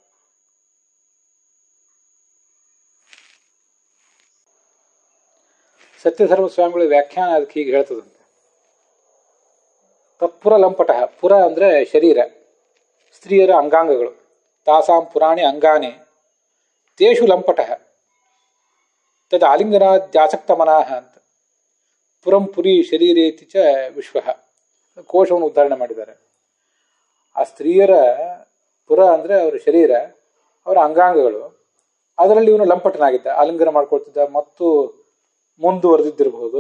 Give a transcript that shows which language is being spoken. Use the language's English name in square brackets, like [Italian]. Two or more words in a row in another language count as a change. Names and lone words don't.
[Kannada] ಸತ್ಯಧರ್ಮ ಸ್ವಾಮಿಗಳ ವ್ಯಾಖ್ಯಾನ ಅದಕ್ಕೆ ಹೀಗೆ ಹೇಳ್ತದಂತೆ. [Sanskrit] ತತ್ಪುರ ಲಂಪಟಃ, [Kannada] ಪುರ ಅಂದರೆ ಶರೀರ, ಸ್ತ್ರೀಯರ ಅಂಗಾಂಗಗಳು. [Sanskrit] ತಾಸಾಂ ಪುರಾಣಿ ಅಂಗಾನಿ ತೇಷು ಲಂಪಟಃ ತದ್ ಆಲಿಂಗನಾದ್ಯಾಸಕ್ತ ಮನಃ ಅಂತ. ಪುರಂ ಪುರಿ ಶರೀರೇತಿ ಚ ವಿಶ್ವ [Kannada] ಕೋಶವನ್ನು ಉದ್ಧಾರಣೆ ಮಾಡಿದ್ದಾರೆ. ಆ ಸ್ತ್ರೀಯರ ಪುರ ಅಂದರೆ ಅವರ ಶರೀರ, ಅವರ ಅಂಗಾಂಗಗಳು. ಅದರಲ್ಲಿ ಇವನು ಲಂಪಟನಾಗಿದ್ದ, ಆಲಿಂಗನ ಮಾಡ್ಕೊಳ್ತಿದ್ದ ಮತ್ತು ಮುಂದುವರೆದಿದ್ದಿರಬಹುದು.